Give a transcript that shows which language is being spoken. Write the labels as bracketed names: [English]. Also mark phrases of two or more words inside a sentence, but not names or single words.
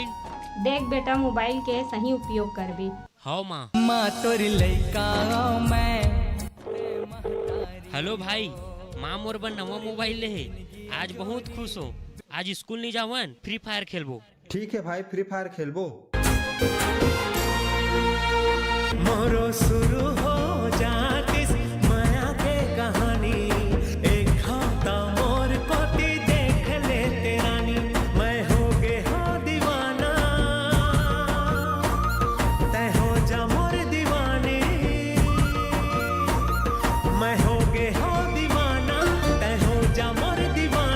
[Chhattisgarhi] देख बेटा मोबाइल के सही उपयोग कर भी। हाँ माँ। माँ तोरी लइका मैं। हेलो भाई, माँ मोर बन नवा मोबाइल ले है, आज बहुत खुश हो। आज स्कूल नहीं जावन, फ्री फायर खेलबो। ठीक है भाई, फ्री फायर खेलबो। मोरो शुरू हो जातिस माया के कहानी, एक खाता मोर कोटी देख ले तेरानी, मैं हो गे हो दीवाना, तय हो जा मोर दीवानी, मैं हो गे हो दीवाना, तय हो जा मोर दीवानी।